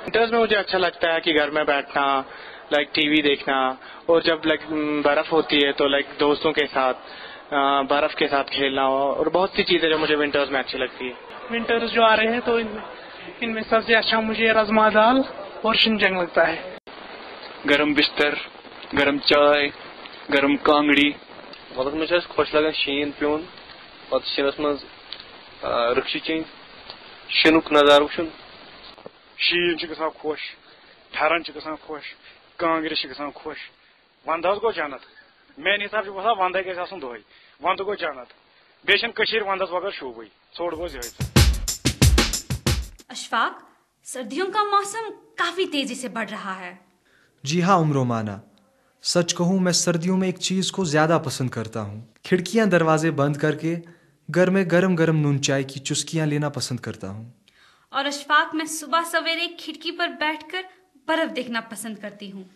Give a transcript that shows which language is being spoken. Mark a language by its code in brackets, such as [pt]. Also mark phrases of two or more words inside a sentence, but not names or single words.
[ur] ونٹرز میں مجھے اچھا لگتا ہے کہ گھر میں بیٹھنا، [en] لائک ٹی وی [ur] دیکھنا، اور جب لائک برف ہوتی ہے تو لائک دوستوں کے ساتھ برف کے ساتھ کھیلنا، اور بہت سی چیزیں جو مجھے ونٹرز میں اچھی لگتی ہے۔ ونٹرز جو آ رہے ہیں تو ان میں سب سے اچھا مجھے رازما دال اور شنجنگ لگتا ہے۔ گرم بستر، گرم چائے، گرم کانگڑی۔ مطلب مجھے [ks] خوش لگان شین پیون، پتہ شینس مز رکشی چین، شینک نظارہ وچھن۔ شین چھ گژھان خوش، پھرن چھ گژھان خوش، کانگرِ چھ گژھان خوش۔ وند حظ گو جنت، میانہ حساب چھ باسان وندے گژھِ آسُن دۄہے۔ وند گو جنت، بیٚیہِ چھنہٕ کٔشیٖر وندس بغٲر شوٗبٕے، ژوٚٹ گوٚو یِہوٚے۔ [ur] اشفاق، سردیوں کا موسم کافی تیزی سے بڑھ رہا ہے۔ جی ہاں عمر و مانا، سچ کہوں میں سردیوں میں ایک چیز کو زیادہ پسند کرتا ہوں۔ کھڑکیاں دروازے بند کر کے گھر میں گرم گرم نون چائے کی چسکیاں لینا پسند کرتا ہوں۔ اور اشفاق، میں صبح سویرے کھڑکی پر بیٹھ کر برف دیکھنا پسند کرتی ہوں۔